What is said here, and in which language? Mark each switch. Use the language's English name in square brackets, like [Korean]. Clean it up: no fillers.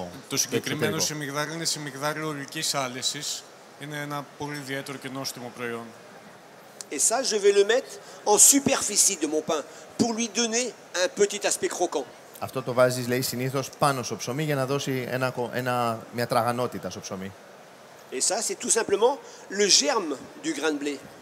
[Greek] το συγκεκριμένο σιμιγδάλι είναι σιμιγδάλι ορικής άλεσης. Είναι ένα πολύ ιδιαίτερο και νόστιμο προϊόν. [French] Et ça, je vais le mettre en superficie de mon pain pour lui donner un petit aspect croquant. [Greek] Αυτό το βάζεις, λέει, συνήθως πάνω στο ψωμί για να δώσει μια τραγανότητα στο ψωμί. [French] Et ça, c'est tout simplement le germe du grain de blé.